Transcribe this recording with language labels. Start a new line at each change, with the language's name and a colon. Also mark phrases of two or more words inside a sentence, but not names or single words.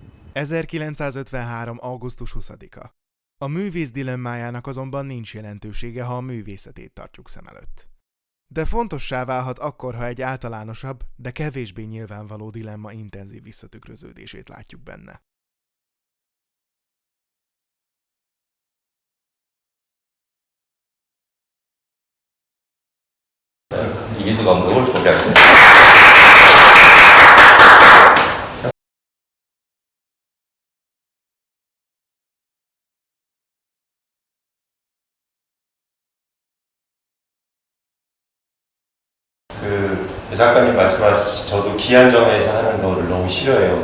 Hungarian: 1953. augusztus 20-a. A művész dilemmájának azonban nincs jelentősége, ha a művészetét tartjuk szem előtt. De fontossá válhat akkor, ha egy általánosabb, de kevésbé nyilvánvaló dilemma intenzív visszatükröződését látjuk benne.
Korean: 이기수 감독을 소개하겠습니다. 작가님 말씀하신 저도 기한점에서 하는 거를 너무 싫어해요.